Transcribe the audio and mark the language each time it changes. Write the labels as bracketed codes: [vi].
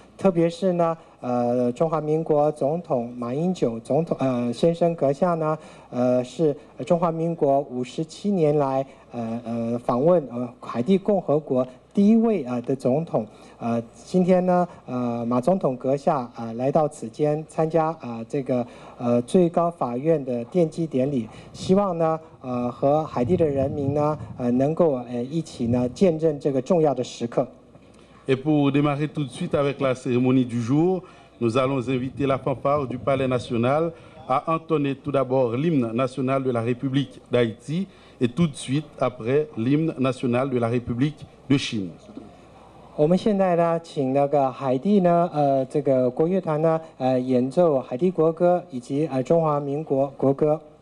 [zh] 特别是呢，中华民国总统马英九总统先生阁下呢，是中华民国57年来访问海地共和国第一位的总统。今天呢，马总统阁下来到此间参加这个最高法院的奠基典礼，希望呢和海地的人民呢能够一起呢见证这个重要的时刻。 [fr] Et pour démarrer tout de suite avec la cérémonie du jour, nous allons inviter la fanfare du Palais national à entonner tout d'abord l'hymne national de la République d'Haïti et tout de suite après l'hymne national de la République de Chine. [zh] 我们现在呢，请那个海地呢，这个国乐团呢，演奏海地国歌以及中华民国国歌。